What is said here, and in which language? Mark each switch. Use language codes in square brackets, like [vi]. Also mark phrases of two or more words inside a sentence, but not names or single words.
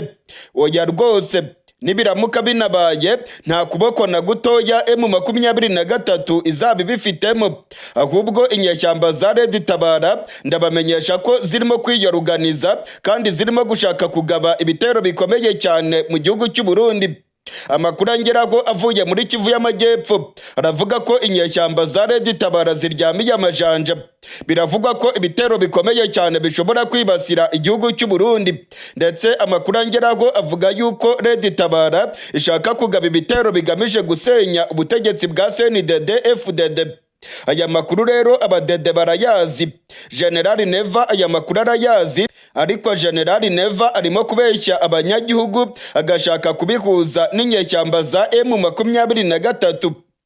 [rw] Oya rwose, nibiramuka binabaye nta kuboko na gutoya M23 izaba bifitemo, ahubwo inyeshyamba za Red Tabara ndabamenyesha ko zirimo kwiyoruganiza kandi zirimo gushaka kugaba ibitero bikomeye cyane mu gihugu cy'u Burundi. Amakuru angeraho avuye muri Kivu y'Amajyepfo aravuga ko inyeshyamba za Red Tabara ziryamiye amajanja. Biravugwa ko ibitero bikomeye cyane bishobora kwibasira igihugu cy'u Burundi, ndetse amakuru angeraho avuga yuko Red Tabara ishaka kugaba ibitero bigamije gusenya ubutegetsi bwa CNDD-FDD. Aya makuru rero abadede barayazi. General Neva aya makuru arayazi, ariko General Neva arimo kubeshya abanyagihugu agashaka kubihuza n'inyeshyamba za M23.